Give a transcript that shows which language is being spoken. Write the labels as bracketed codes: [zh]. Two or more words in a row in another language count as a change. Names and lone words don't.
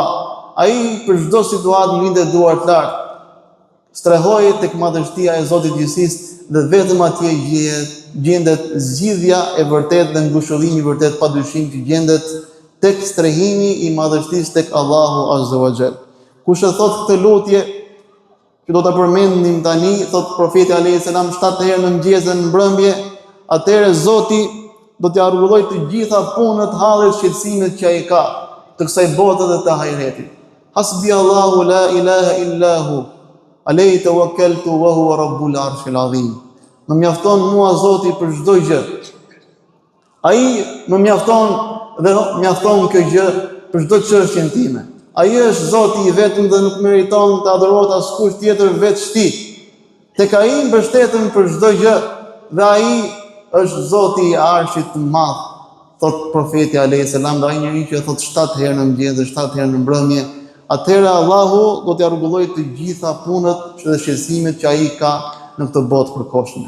[sq] Ai për çdo situatë ngrinte duart lart, strehoi tek madhështia e Zotit gjithësisë dhe vetëm atje gjendet zgjidhja e vërtetë dhe ngushëllimi i vërtet padyshim që gjendet tek strehimi i madhështisë tek Allahu [ar] عز وجل. [sq] Kush e thot këtë lutje që do ta përmendim tani, thot profeti [ar] عليه السلام [sq] 7 herë në mëngjes dhe në mbrëmje, atëherë Zoti do t'ia rregullojë të gjitha punët, hallet, shqetësimet që ai ka të kësaj bote dhe të ahiretit. [ar] حسبي الله لا إله إلا هو عليه توكلت وهو رب العرش العظيم. [sq] Më mjafton mua Zoti për çdo gjë. Ai më mjafton dhe mjafton kjo gjë për çdo çështjen time. Ai është Zoti i vetëm dhe nuk meriton të adhurohet askush tjetër veç Tij. Tek ai mbështeten për çdo gjë dhe ai është Zoti i Arshit të Madh, thot profeti [ar] عليه السلام, [sq] dhe ai njeriu që thot 7 herë në mëngjes dhe 7 herë në mbrëmje, atëherë Allahu do t'ia rregullojë të gjitha punët dhe shqetësimet që ai ka në këtë botë përkohshme.